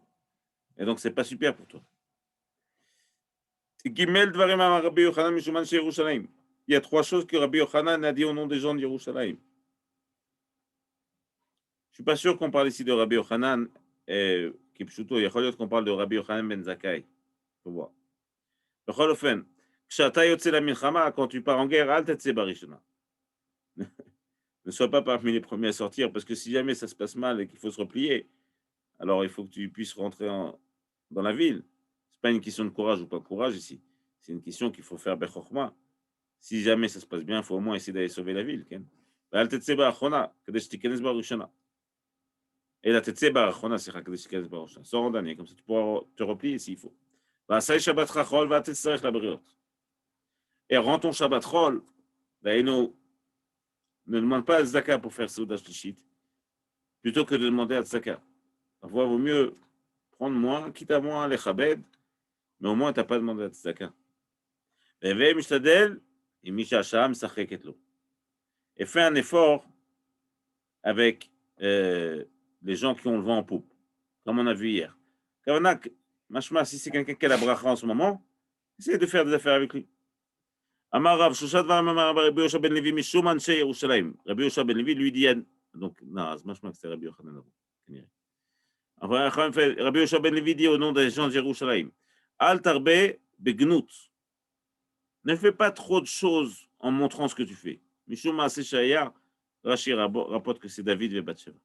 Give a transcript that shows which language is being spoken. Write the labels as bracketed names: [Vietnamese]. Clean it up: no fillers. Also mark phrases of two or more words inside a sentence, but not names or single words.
[French] Et donc, c'est pas super pour toi. Il y a 3 choses que Rabbi Yochanan a dit au nom des gens de Yerushalayim. Je suis pas sûr qu'on parle ici de Rabbi Yochanan, qui pshuto, il y a qu'on parle de Rabbi Yochanan ben Zakkai. Faut voir. [Hebrew] בכל אופן, כשאתה יוצא למלחמה, [French] quand tu pars en guerre, [Hebrew] אל תצא בראשונה. [French] Ne sois pas parmi les premiers à sortir, parce que si jamais ça se passe mal et qu'il faut se replier, alors il faut que tu puisses rentrer dans la ville. C'est pas une question de courage ou pas de courage ici. C'est une question qu'il faut faire bechokma. Si jamais ça se passe bien, il faut au moins essayer d'aller sauver la ville. [Hebrew] ואל תצא באחרונה, כדי שתיכנס בראשונה. אלא תצא באחרונה, סליחה, כדי שתיכנס בראשונה. [French] Sors en dernier, comme ça tu pourras te replier s'il faut. [Hebrew] ועשה שבת חול ואל תצטרך לבריות. [French] Et rends ton [Hebrew] שבת חול, [French] ne demande pas à Tzedaka pour faire [Hebrew] סעודה שלישית, [French] plutôt que de demander à Tzedaka. Parfois, il vaut mieux prendre moins, quitte à moins les Chabed, mais au moins, tu n'as pas demandé à Tzedaka. Et fais un effort avec les gens qui ont le vent en poupe, comme on a vu hier. Machma, si c'est quelqu'un qui a la bracha en ce moment, essaye de faire des affaires avec lui. [Hebrew] אמר רב שושת אמר רבי יושע בן לוי משום אנשי ירושלים. [French] Rabbi Yosha ben Levi lui dit donc non, c'est machma que c'est Rabbi Yochanan. Rabbi Yosha ben Levi dit au nom des gens de Yerushalayim, [Hebrew] אל תרבה בגנות. [French] Ne fais pas trop de choses en montrant ce que tu fais. [Hebrew] משום מעשה שהיה, [French] Rashi rapporte que c'est David et Bathsheba.